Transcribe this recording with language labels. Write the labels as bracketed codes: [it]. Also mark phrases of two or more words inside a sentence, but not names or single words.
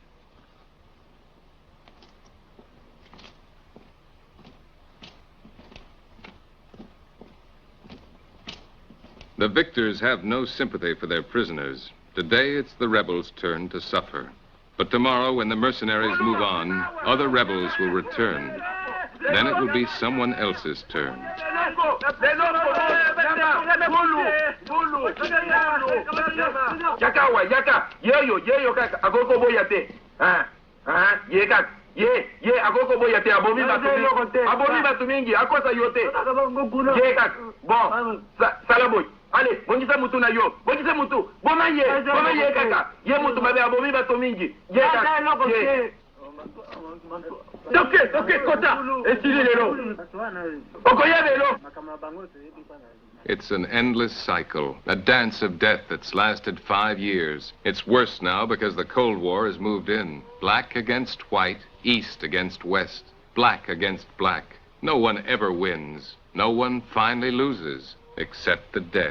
[en] The victors have no sympathy for their prisoners. Today, it's the rebels' turn to suffer. But tomorrow, when the mercenaries move on, other rebels will return. Then it will be someone else's turn. [ln] Yaka, yeyo, kaka, agogo boyate. Ye kaka, ye, agogo boyate, abomi batu mingi, akosa yote. Ye kaka, bon, salaboy. Allez, bongisa mutu na yo, bongisa mutu, boma ye kaka, ye mutu mabe abomi batu mingi. Ye kaka, ye. Toke, kota, esili lelo. Okoya lelo. [en] It's an endless cycle, a dance of death that's lasted 5 years. It's worse now because the Cold War has moved in. Black against white, east against west, black against black. No one ever wins. No one finally loses, except the dead.